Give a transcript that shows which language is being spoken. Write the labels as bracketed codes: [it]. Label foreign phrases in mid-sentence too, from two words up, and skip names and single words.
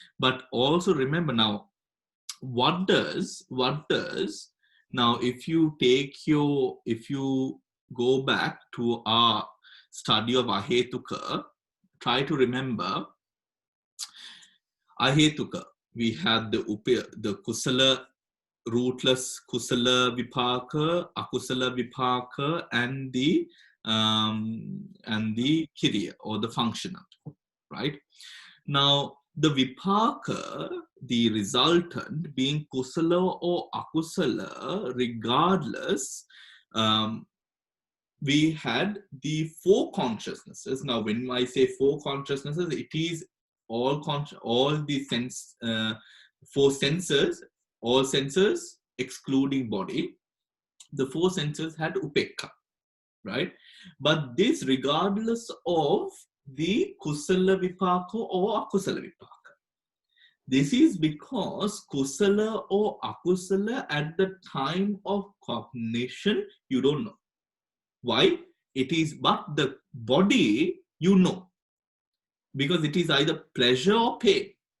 [en] But also remember now, what does now, if you go back to our study of Ahetuka, try to remember Ahetuka. We had the kusala, rootless [pi] kusala vipaka, akusala vipaka, [en] and the kiriya, or the functional, right? Now, the vipaka, the resultant, being kusala or akusala, regardless, we had the four consciousnesses. Now, when I say four consciousnesses, it is all the sense, four senses, all senses excluding body. The four senses had upekka, right? But this regardless of the [pi] kusala vipaka [en] or [pi] akusala vipaka. [en] This is because kusala or akusala at the time of cognition, you don't know. Why? It is but the body, you know. Because it is either pleasure or pain.